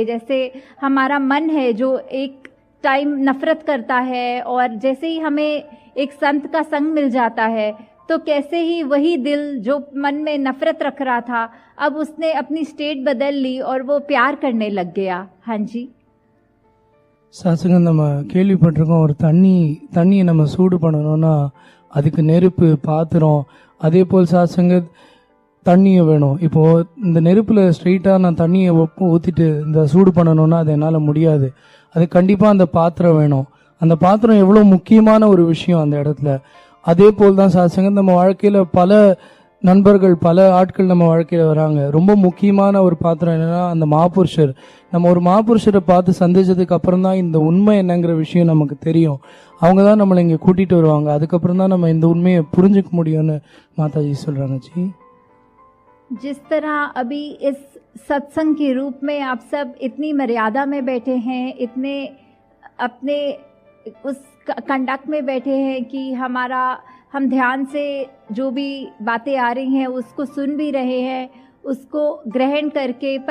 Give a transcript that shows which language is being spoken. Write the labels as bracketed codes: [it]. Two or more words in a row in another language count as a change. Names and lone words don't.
[hi] जैसे हमारा मन है जो एक टाइम नफरत करता है, और जैसे ही हमें एक संत का संग मिल जाता है तो कैसे ही वही दिल जो मन में नफरत रख रहा था, अब उसने अपनी स्टेट बदल ली और वो प्यार करने लग गया। हाँ जी, [ta] சாத்சங்கம் நம்ம கேள்விப்பட்டிருக்கோம். ஒரு தண்ணியை நம்ம சூடு பண்ணணும்னா அதுக்கு நெருப்பு, பாத்திரம், அதே போல் சாத்சங்கத் தண்ணியை வேணும். இப்போது இந்த நெருப்பில் ஸ்ட்ரெயிட்டாக நான் தண்ணியை ஊற்றிட்டு இந்த சூடு பண்ணணும்னா அது என்னால் முடியாது. அது கண்டிப்பாக அந்த பாத்திரம் வேணும். அந்த பாத்திரம் எவ்வளோ முக்கியமான ஒரு விஷயம் அந்த இடத்துல. அதே போல் தான் சாத்சங்கத் நம்ம வாழ்க்கையில் பல நண்பர்கள், பல ஆட்கள் நம்ம வாழ்க்கையில் வராங்க. ரொம்ப முக்கியமான ஒரு பாத்திரம் என்னென்னா அந்த மாபுருஷர். நம்ம ஒரு மாபுருஷரை பார்த்து சந்திச்சதுக்கு அப்புறம் தான் இந்த உண்மை என்னங்கிற விஷயம் நமக்கு தெரியும். அவங்க தான் நம்மளை இங்கே கூட்டிகிட்டு வருவாங்க. அதுக்கப்புறம் தான் நம்ம இந்த உண்மையை புரிஞ்சுக்க முடியும்னு மாதாஜி சொல்கிறாங்க. ஜி, [hi] जिस तरह अभी इस सत्संग के रूप में आप सब इतनी मर्यादा में बैठे हैं, इतने अपने उस कंडक्ट में बैठे हैं कि हम ध्यान से जो भी बातें आ रही हैं उसको सुन भी रहे हैं, उसको ग्रहण करके।